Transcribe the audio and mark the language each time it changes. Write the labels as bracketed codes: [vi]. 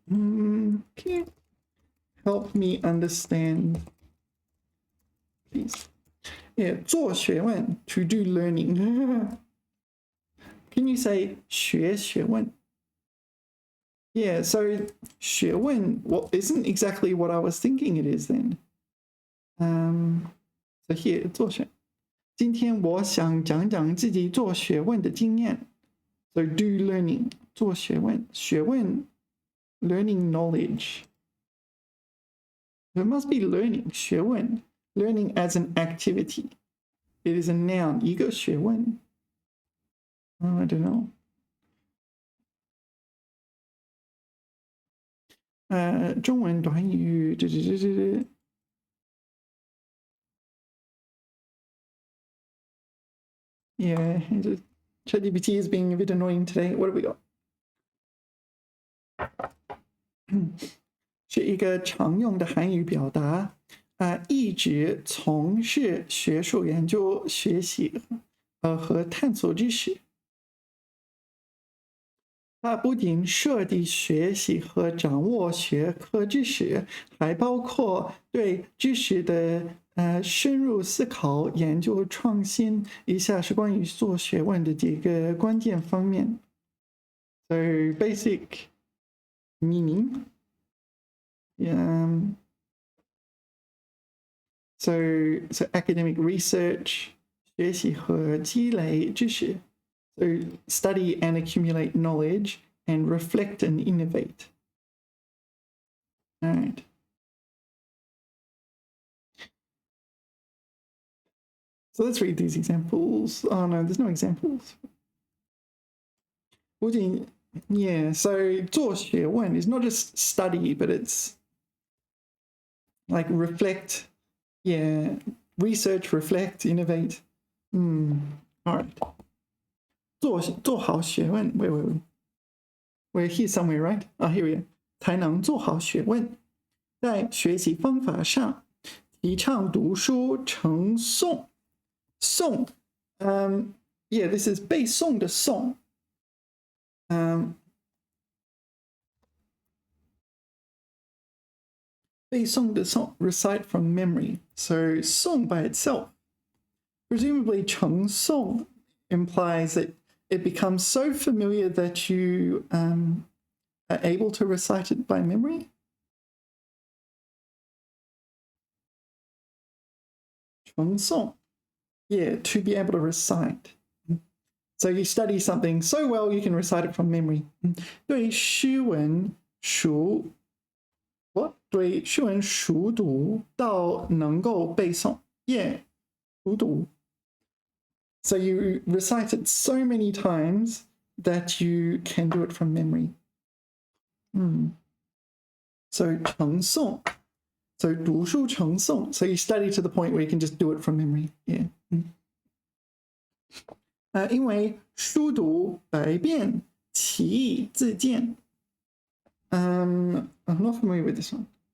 [en] Can you help me understand, please? Yeah, 做学问 to do learning. Can you say 学学问? Yeah, so 学问 isn't exactly what I was thinking it is then. So here 做学。 [zh] 今天我想讲讲自己做学问的经验。 [en] So do learning 做学问，学问 learning knowledge. There must be learning 学问 learning as an activity. It is a noun [zh] 一个学问。 [en] I don't know. [zh] 中文短语 [en] Yeah, ChatGPT is being a bit annoying today. What have we got? [zh] 是一个常用的韩语表达，一直从事学术研究、学习和探索知识。它不仅涉及学习和掌握学科知识，还包括对知识的深入思考、研究、创新。以下是关于做学问的几个关键方面。 [en] So basic meaning. So academic research, [zh] 学习和积累知识. [en] So study and accumulate knowledge and reflect and innovate. All right. So let's read these examples. Oh no, there's no examples. Yeah, so 做学问 is not just study, but it's like reflect, yeah, research, reflect, innovate. All right. [zh] 做好学问 [en] wait. We're here somewhere, right? Oh, here we are. [zh] 才能做好学问。在学习方法上，提倡读书成诵。 [en] 诵 yeah, this is [zh] 背诵的诵。背诵的诵 [en] recite from memory. So 诵 by itself. Presumably 成诵 implies that it becomes so familiar that you are able to recite it by memory. 成诵 yeah, to be able to recite. So you study something so well you can recite it from memory. [zh] 对诗文熟 [en] what? [zh] 对诗文熟读到能够背诵 yeah, 熟读. [en] So you recite it so many times that you can do it from memory. So 成诵 so 读书成诵 so you study to the point where you can just do it from memory. Yeah. [zh] 因为书读百遍，其义自见。 [en] I'm not familiar with this one.